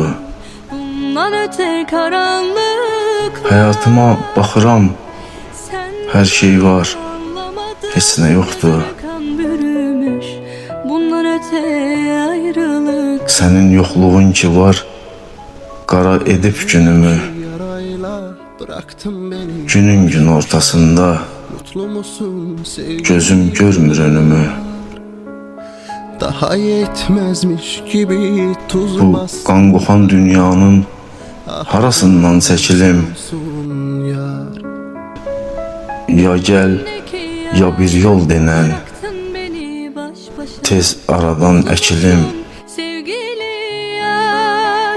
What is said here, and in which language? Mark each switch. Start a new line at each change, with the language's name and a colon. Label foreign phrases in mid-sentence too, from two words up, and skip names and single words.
Turkish: Bundan öte karanlık
Azerbaijani: Həyatıma baxıram,
Turkish: sen
Azerbaijani: hər şey var,
Turkish: anlamadın.
Azerbaijani: heç nə yoxdur.
Turkish: Kan bürümüş bundan öte ayrılık.
Azerbaijani: Sənin yoxluğun ki var, qara edib günümü.
Turkish: Yarayla bıraktın beni.
Azerbaijani: Günün gün ortasında
Turkish: Mutlu musun sevgili?
Azerbaijani: gözüm görmür önümü.
Turkish: Daha yetmezmiş gibi tuz
Azerbaijani: Bu
Turkish: bastın
Azerbaijani: qan qoxan dünyanın harasından çəkilim.
Turkish: yar.
Azerbaijani: Ya gəl, ya bir yol denən,
Turkish: Bıraktın beni baş başa.
Azerbaijani: tez aradan əkilim.
Turkish: Sevgili yar